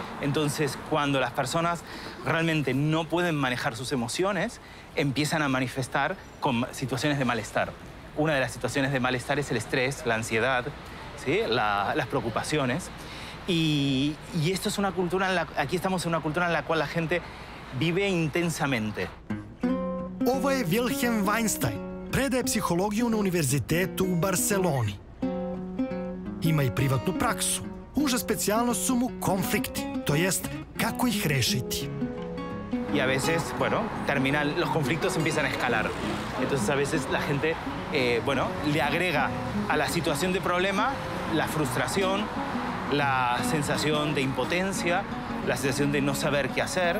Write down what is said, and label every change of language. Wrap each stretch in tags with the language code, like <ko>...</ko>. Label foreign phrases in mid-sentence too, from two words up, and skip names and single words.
<es>Entonces, cuando las personas realmente no pueden manejar sus emociones, empiezan a manifestar con situaciones de malestar. Una de las situaciones de malestar es el estrés, la ansiedad, ¿sí? Las preocupaciones. Y esto es una cultura, aquí estamos en una cultura en la cual la gente vive intensamente.</es> <sr>Ovo je Wilhelm Weinstein, predaje psihologiju na univerzitetu u Barceloni. Ima i privatnu praksu. Uža specijalnost su mu konflikti, to jest kako ih rešiti.</sr> <es>Y a veces, bueno, los conflictos empiezan a escalar. Entonces a veces la gente, le agrega a la situación de problema la frustración, la sensación de impotencia, la sensación de no saber qué hacer.</es>